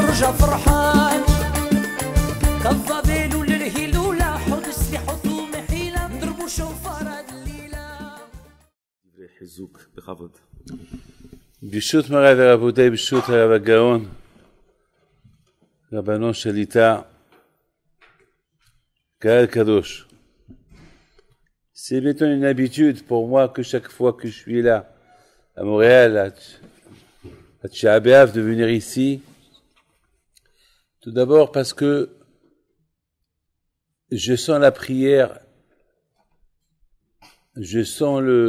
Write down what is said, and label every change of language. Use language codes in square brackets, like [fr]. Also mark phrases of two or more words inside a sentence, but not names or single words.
[ar] فرحان كالظبيل للهلولة حط سلاح حطوم حيلة نضربوا شوفار الليلة. [he] חיזוק בכבוד. ברשות מוריי ורבותיי, ברשות הרב הגאון, רבנו שליטה, קהל קדוש. [fr] C'est maintenant une habitude pour moi que chaque fois que je suis là, à Montréal, à Tisha B'Av, de venir ici. Tout d'abord parce que je sens la prière, je sens